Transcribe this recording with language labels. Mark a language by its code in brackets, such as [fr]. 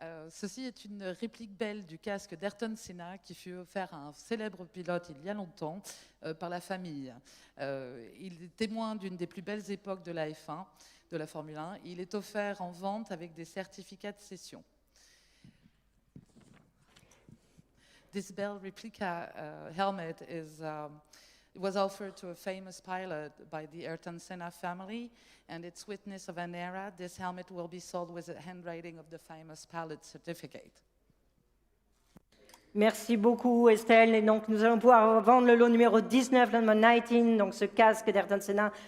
[fr] Ceci est une réplique belle du casque d'Ayrton Senna qui fut offert à un célèbre pilote il y a longtemps par la famille. Il est témoin d'une des plus belles époques de la F1, de la Formule 1. Il est offert en vente avec des certificats de cession. [en] This Bell replica helmet was offered to a famous pilot by the Ayrton Senna family, and it's witness of an era. This helmet will be sold with the handwriting of the famous pilot certificate. [fr] Merci beaucoup, Estelle. Et donc, nous allons pouvoir vendre le lot numéro 19, le numéro 19, donc ce casque d'Ayrton Senna.